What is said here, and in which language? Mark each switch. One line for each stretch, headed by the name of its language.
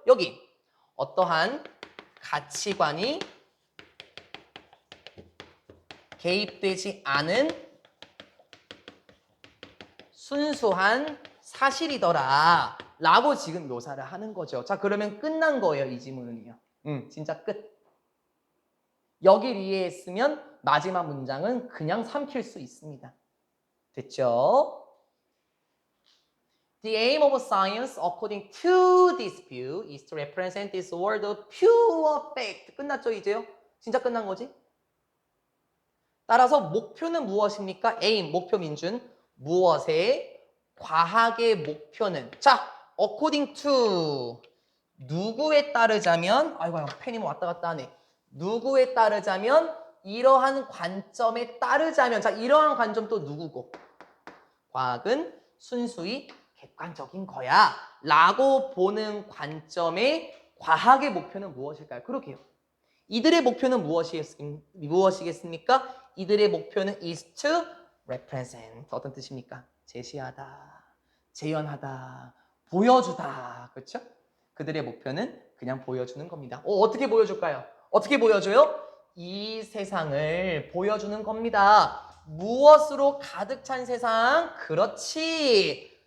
Korean: 여기 어떠한 가치관이 개입되지 않은 순수한 사실이더라 라고 지금 묘사를 하는 거죠. 자, 그러면 끝난 거예요. 이 지문은요. 진짜 끝. 여길 이해했으면 마지막 문장은 그냥 삼킬 수 있습니다. 됐죠?
English: The aim of science according to this view is to represent this world of pure fact.
Korean: 끝났죠 이제요? 진짜 끝난 거지? 따라서 목표는 무엇입니까? aim, 목표 민준. 무엇의? 과학의 목표는.
English: 자, according to.
Korean: 누구에 따르자면, 아이고, 펜이 뭐 왔다 갔다 하네. 누구에 따르자면, 이러한 관점에 따르자면, 자, 이러한 관점 또 누구고? 과학은 순수히 객관적인 거야. 라고 보는 관점의 과학의 목표는 무엇일까요? 그러게요. 이들의 목표는 무엇이겠습니까? 이들의 목표는
English: is to represent.
Korean: 어떤 뜻입니까? 제시하다, 재현하다, 보여주다. 그렇죠? 그들의 목표는 그냥 보여주는 겁니다. 어떻게 보여줄까요? 어떻게 보여줘요? 이 세상을 보여주는 겁니다. 무엇으로 가득 찬 세상? 그렇지.